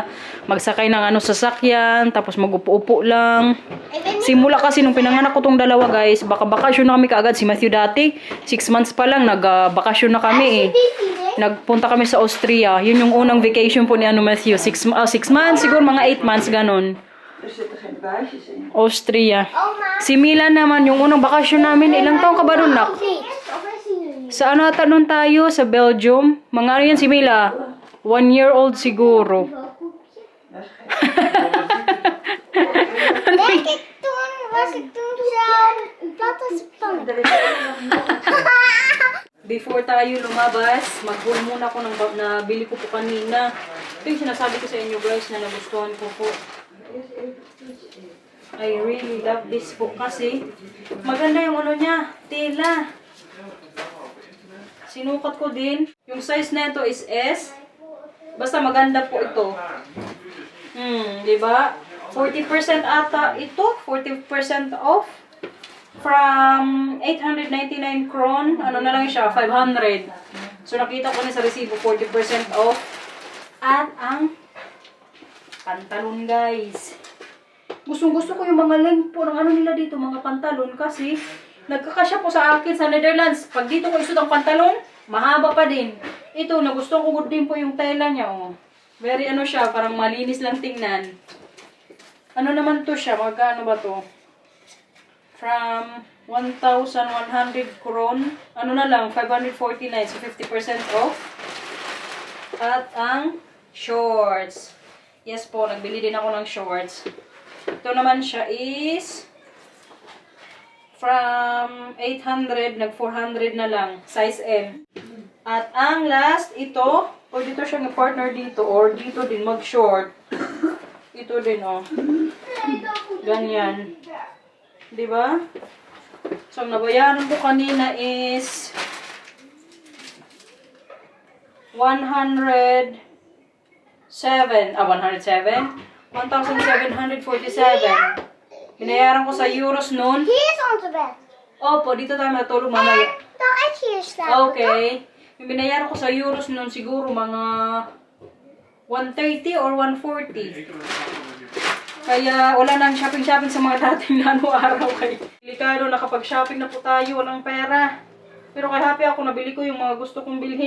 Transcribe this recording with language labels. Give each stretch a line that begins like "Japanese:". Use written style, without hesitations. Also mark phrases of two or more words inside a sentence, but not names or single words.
Filipino: Magsakay ng ano sasakyan, tapos magupo-upo lang. Simula kasi nung pinanganak ko tong dalawa, guys, bakasyon na kami kaagad. Si Matthew dati, 6 months pa lang, nagbakasyon na kami eh. Nagpunta kami sa Austria. Yun yung unang vacation po ni ano Matthew. 6 months, siguro mga 8 months, ganon.
Dutch: Er zitten geen buisjes in.
Filipino: Austria.
Dutch: Oma.
Filipino: Si Milan naman, yung unang bakasyon namin, ilang taong ka ba nun, nak?
English: Please.
Dutch: Over zien jullie.
Filipino: Sa ano ata nun tayo? Sa Belgium? Mga ano yan si Mila?
English: 1 year old siguro.
Dutch: Denk ik toen, was ik toen zo plat als een pan.
Filipino: Before tayo lumabas, mag-haul muna ko ng nabili ko po kanina. Ito yung sinasabi ko sa inyo guys na nagustuhan ko po.
English: I really love this
Filipino: po kasi maganda yung ano niya, tela. Sinukat ko din. Yung size na ito is S. Basta maganda po ito. Di ba? 40% ata ito. 40% off. From 899 kron. Ano na lang siya? 500. So nakita ko na sa resibo 40% off. At ang pantalon guys. Gustong-gusto ko yung mga length po ng ano nila dito, mga pantalon kasi nagkakasya po sa akin sa Netherlands. Pag dito ko isut ang pantalon, mahaba pa din. Ito, nagustuhan ko good din po yung tela niya, oh. Very ano siya, parang malinis lang tingnan. Ano naman to siya? Magkano ba to? From 1,100 kron, ano na lang, 549, so 50% off. At ang shorts. Yes po, nagbili din ako ng shorts. Ito naman siya is from 800, nag-400 na lang. Size M. At ang last, ito. Pwede ito siyang partner dito or dito din mag-short. Ito din, oh. Ganyan. Diba? So, ang nabayaran ko kanina is 107. 1,747. Binayaran ko sa euros noon.
Dutch: Hier is onze bed.
Filipino: Opo, dito tayo matulog mamaya.
Dutch: Toch echt hier slapen.
Filipino: Okay. Yung binayaran ko sa euros noon siguro mga 130 or 140. Kaya wala nang shopping-shopping sa mga dating na araw kay. Delikado, nakapag-shopping na po tayo, walang pera. Pero kay happy ako, nabili ko yung mga gusto kong bilhin.